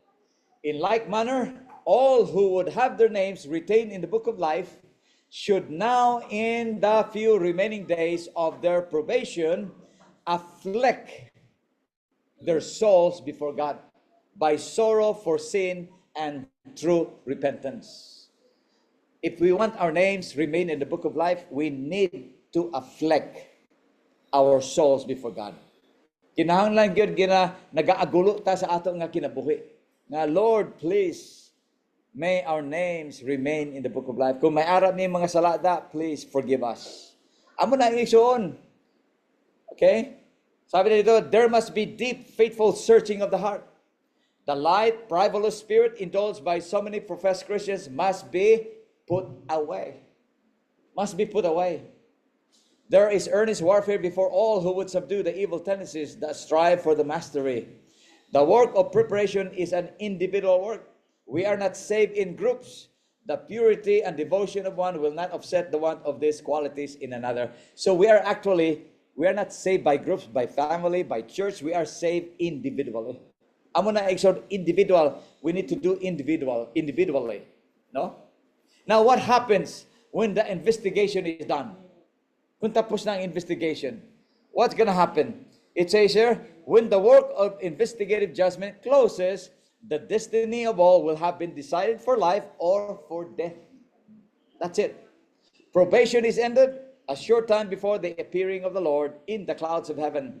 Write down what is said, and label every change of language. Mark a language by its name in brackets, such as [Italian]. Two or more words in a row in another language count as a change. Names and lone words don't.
[English] In like manner, all who would have their names retained in the book of life should now, in the few remaining days of their probation, afflict their souls before God by sorrow for sin and true repentance. If we want our names remain in the book of life, we need to afflict our souls before God. [Hiligaynon] Kinahanglan gyud gina nagaagulo ta sa ato nga kinabuhi. [English] Nga Lord, please, may our names remain in the book of life. [Hiligaynon] Kung may arap ni mga salada, [English] please forgive us. [Hiligaynon] Amo na igsoon. [Filipino] Okay? Sabi na dito, [English] there must be deep, faithful searching of the heart. The light, frivolous spirit indulged by so many professed Christians must be put away. Must be put away. There is earnest warfare before all who would subdue the evil tendencies that strive for the mastery. The work of preparation is an individual work. We are not saved in groups. The purity and devotion of one will not offset the want of these qualities in another. So we are not saved by groups, by family, by church. We are saved individually. [Hiligaynon] Amo na individual. [English] We need to do individually. No? Now, what happens when the investigation is done? [Hiligaynon] Kung tapos na ang investigation, [English] what's gonna happen? It says here, when the work of investigative judgment closes, the destiny of all will have been decided for life or for death. That's it. Probation is ended a short time before the appearing of the Lord in the clouds of heaven.